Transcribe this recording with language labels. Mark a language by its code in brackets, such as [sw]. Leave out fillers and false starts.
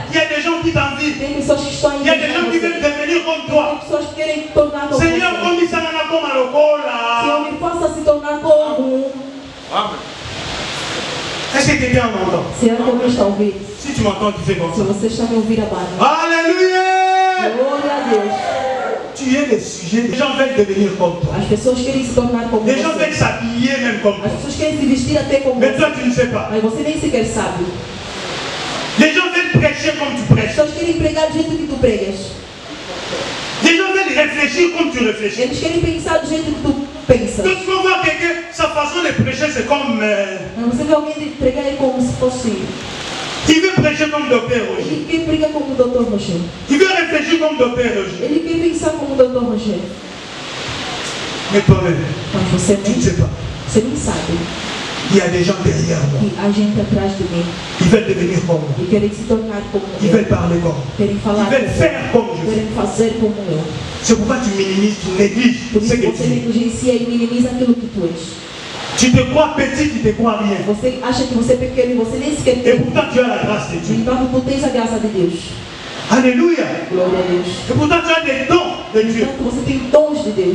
[fr] il y a des gens qui t'envient. [pt] tem pessoas que estão [fr] Il y a des gens qui veulent devenir comme toi. [pt] Tem pessoas que querem tornar como [fr] Seigneur, [pt] você. [fr] comme ça n'a pas mal au [pt] Senhor, me faça se tornar como. [fr] Est-ce que quelqu'un m'entend? [pt] Será que alguém está a ouvir? [fr] Si tu m'entends, tu fais comme [pt] Se [fr] ça. [pt] você está a me ouvir, abana. [fr] Alléluia! [pt] Glória a Deus. [fr] Tu es le sujet. Les gens veulent devenir comme toi. [pt] As pessoas querem se tornar como [fr] Les gens veulent [pt] você. [fr] s'habiller même comme [pt] As [fr] toi. [pt] pessoas querem se vestir até como [fr] Mais toi, [pt] você. [fr] tu ne sais pas. [pt] Mas você nem sequer sabe. [fr] Les gens veulent prêcher comme tu [pt] As [fr] prêches. [pt] pessoas querem pregar do jeito que tu pregas. [fr] Les gens veulent réfléchir comme tu réfléchis. [pt] Eles querem pensar do jeito que tu pensas. [fr] Donc, tu vas voir quelqu'un, sa façon de prêcher, c'est comme. [pt] Mas você vê alguém pregar é como se fosse. [fr] Il veut prêcher comme Docteur Roger. [pt] Ele quer pregar como o Dr. Roger. [fr] Il veut réfléchir comme Docteur Roger. [pt] Ele quer pensar como o Dr. Roger. [fr] Mais toi-même, [pt] Mas você [fr] tu ne [pt] nem, [fr] sais pas. [pt] você nem sabe [fr] Il y a des gens derrière moi. [pt] que há gente atrás de mim [fr] Ils veulent devenir comme moi. [pt] e querem se tornar como [fr] Ils [pt] eu. [fr] veulent parler comme moi. [pt] Querem falar [fr] Ils veulent [pt] como [fr] faire comme [pt] eu. [fr] je fais. [pt] Querem fazer como eu. [fr] C'est pourquoi tu minimises, tu négliges [pt] Por [fr] ce [pt] isso [fr] que [pt] você [fr] tu es. [pt] negligencia e minimiza aquilo que tu és. [fr] Tu Tu te crois petit, tu te crois rien. [pt] Você acha que você é pequeno e você nem sequer [fr] Et [pt] tem. [fr] pourtant tu as la grâce de Dieu. [pt] Então tu tens a graça de Deus. [fr] Alléluia. [pt] Glória a Deus. [fr] Et pourtant tu as des dons de Dieu. [pt] Então você tem dons de Deus.